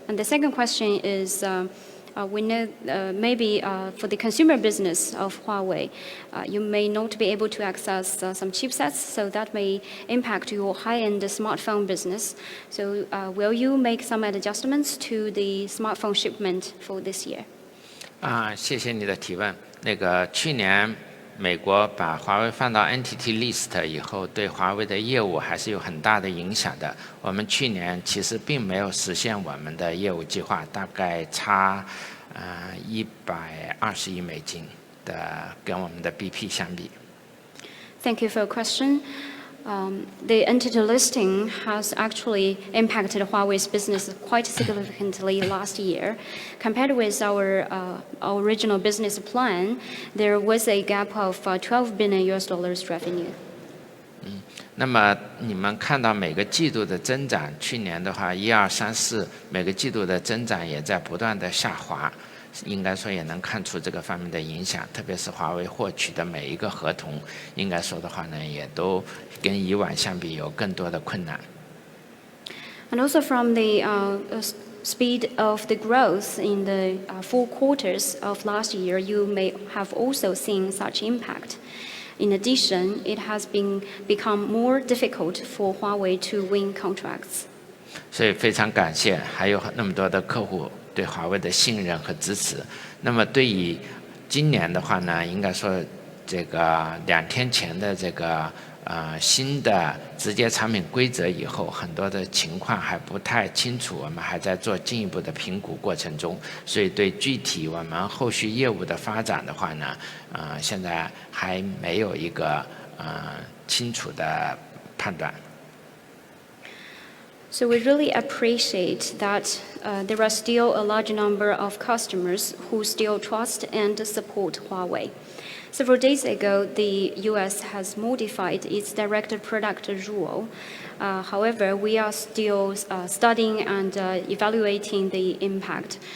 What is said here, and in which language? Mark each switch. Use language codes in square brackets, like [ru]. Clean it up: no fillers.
[en] And the second question is, we know maybe for the consumer business of Huawei, you may not be able to access some chipsets, so that may impact your high-end smartphone business. So will you make some adjustments to the smartphone shipment for this year? [zh] 谢谢你的提问。去年美国把华为放到 Entity List 以后，对华为的业务还是有很大的影响的。我们去年其实并没有实现我们的业务计划，大概差120亿美金的，跟我们的 BP 相比。 [en] Thank you for your question. The entity listing has actually impacted Huawei's business quite significantly last year. Compared with our original business plan, there was a gap of $12 billion revenue. [zh] 那么你们看到每个季度的增长，去年的话1、2、3、4每个季度的增长也在不断的下滑，应该说也能看出这个方面的影响，特别是华为获取的每一个合同，应该说的话呢，也都跟以往相比有更多的困难。 [en] And also from the speed of the growth in the 4 quarters of last year, you may have also seen such impact. In addition, it has become more difficult for Huawei to win contracts. [zh] 所以非常感谢，还有那么多的客户对华为的信任和支持。那么对于今年的话呢，应该说这个2天前的这个新的直接产品规则以后，很多的情况还不太清楚，我们还在做进一步的评估过程中，所以对具体我们后续业务的发展的话呢，现在还没有一个清楚的判断。 [en] So we really appreciate that there are still a large number of customers who still trust and support Huawei. Several days ago, the US has modified its direct product rule. However, we are still studying and evaluating the impact.